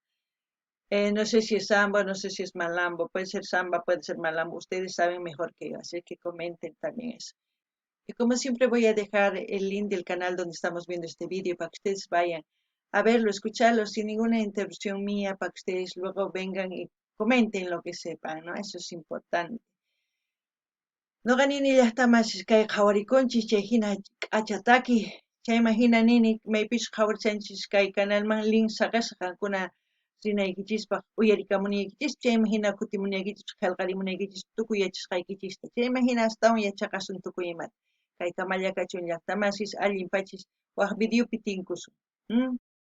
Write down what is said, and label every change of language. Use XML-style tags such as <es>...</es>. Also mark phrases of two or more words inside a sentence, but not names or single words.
<es>No sé si es samba, no sé si es malambo, puede ser samba, puede ser malambo, ustedes saben mejor que yo, así que comenten también eso. Y como siempre voy a dejar el link del canal donde estamos viendo este vídeo para que ustedes vayan a verlo, escucharlo sin ninguna interrupción mía, para que ustedes luego vengan y comenten lo que sepan, ¿no? Eso es importante.</es> <qu>No ganini llaqtamas kay qhawarikunchis chay hina achataki chayman hina nini maypish qhawarichanchis kay canalman link saqasqa qankuna rinaykichispaq uyarikamunaykichis chayman hina kutimunaykichis qillqarimunaykichis tukuy yachasqaykichista chayman hina astawan yachaqasun tukuy imata kay Kamallakachun llaqtamasis allinpachis waq videopi tinkusun</qu>